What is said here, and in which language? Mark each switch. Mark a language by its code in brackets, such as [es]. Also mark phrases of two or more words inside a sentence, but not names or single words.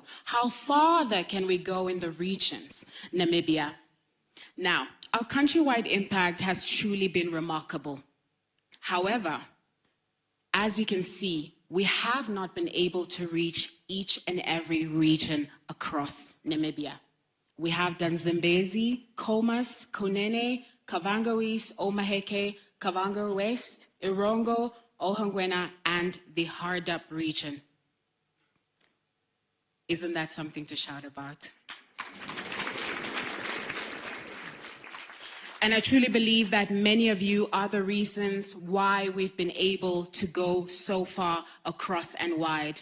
[en] How farther can we go in the regions, Namibia? Now, our countrywide impact has truly been remarkable. However, as you can see, we have not been able to reach each and every region across Namibia. We have done Zambezi, Khomas, Kunene, Kavango East, Omaheke, Kavango West, Irongo, Ohangwena, and the Hardap region. Isn't that something to shout about? And I truly believe that many of you are the reasons why we've been able to go so far across and wide.